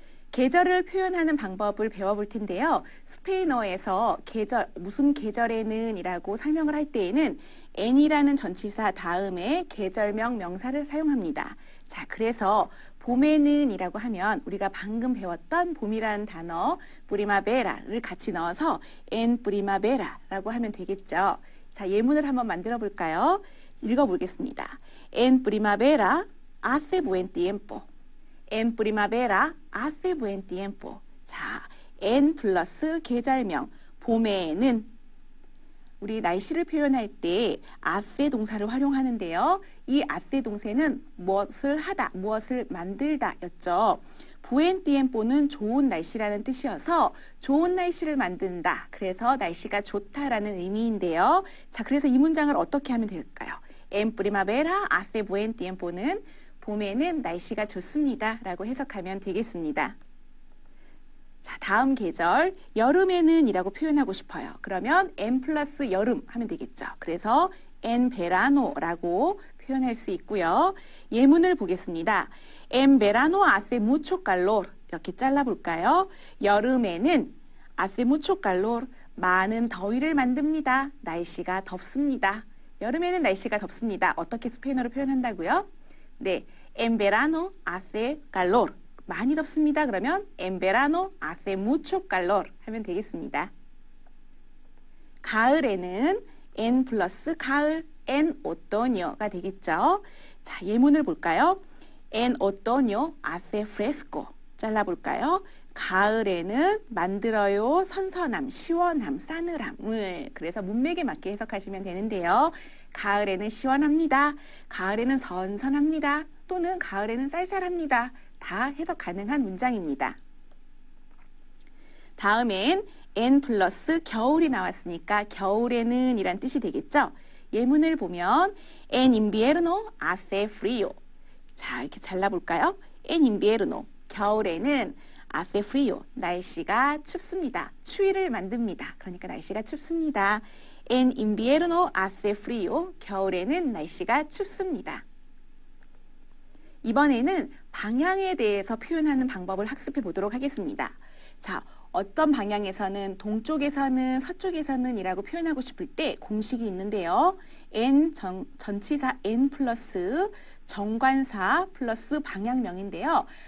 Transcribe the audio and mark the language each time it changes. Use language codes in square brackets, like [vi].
[ko] 계절을 표현하는 방법을 배워볼 텐데요. 스페인어에서 계절, 무슨 계절에는 이라고 설명을 할 때에는 n이라는 전치사 다음에 계절명 명사를 사용합니다. 자, 그래서 봄에는 이라고 하면 우리가 방금 배웠던 봄이라는 단어 프리마베라를 같이 넣어서 en primavera라고 하면 되겠죠. 자, 예문을 한번 만들어 볼까요? 읽어보겠습니다. [es] En primavera hace buen tiempo. En primavera hace buen tiempo. [ko] 자, en 플러스 계절명, 봄에는 우리 날씨를 표현할 때 hace 동사를 활용하는데요. 이 hace 동사는 무엇을 하다, 무엇을 만들다 였죠. buen tiempo는 좋은 날씨라는 뜻이어서 좋은 날씨를 만든다. 그래서 날씨가 좋다라는 의미인데요. 자, 그래서 이 문장을 어떻게 하면 될까요? [es] En primavera hace buen tiempo는 [ko] 봄에는 날씨가 좋습니다. 라고 해석하면 되겠습니다. 자, 다음 계절, 여름에는 이라고 표현하고 싶어요. 그러면 en 플러스 여름 하면 되겠죠. 그래서 en verano라고 표현할 수 있고요. 예문을 보겠습니다. [es] En verano hace mucho calor. [ko] 이렇게 잘라볼까요? 여름에는 hace mucho calor, 많은 더위를 만듭니다. 날씨가 덥습니다. 여름에는 날씨가 덥습니다. 어떻게 스페인어로 표현한다고요? [es] 네, en verano hace calor. [ko] 많이 덥습니다. 그러면 [es] en verano hace mucho calor [ko] 하면 되겠습니다. 가을에는 en 플러스 가을, en otoño가 되겠죠. 자, 예문을 볼까요? [es] En otoño hace fresco. [ko] 잘라볼까요? 가을에는 만들어요 선선함, 시원함, 싸늘함을. 그래서 문맥에 맞게 해석하시면 되는데요. 가을에는 시원합니다. 가을에는 선선합니다. 또는 가을에는 쌀쌀합니다. 다 해석 가능한 문장입니다. 다음엔 en 플러스 겨울이 나왔으니까 겨울에는 이란 뜻이 되겠죠. 예문을 보면 [es] en invierno hace frío. [ko] 자, 이렇게 잘라볼까요? [es] en invierno, [ko] 겨울에는 [es] hace frío, [ko] 날씨가 춥습니다. 추위를 만듭니다. 그러니까 날씨가 춥습니다. [es] En invierno hace frío, [ko] 겨울에는 날씨가 춥습니다. 이번에는 방향에 대해서 표현하는 방법을 학습해 보도록 하겠습니다. 자, 어떤 방향에서는 동쪽에서는 서쪽에서는 이라고 표현하고 싶을 때 공식이 있는데요. n 전치사 n 플러스 정관사 플러스 방향명인데요.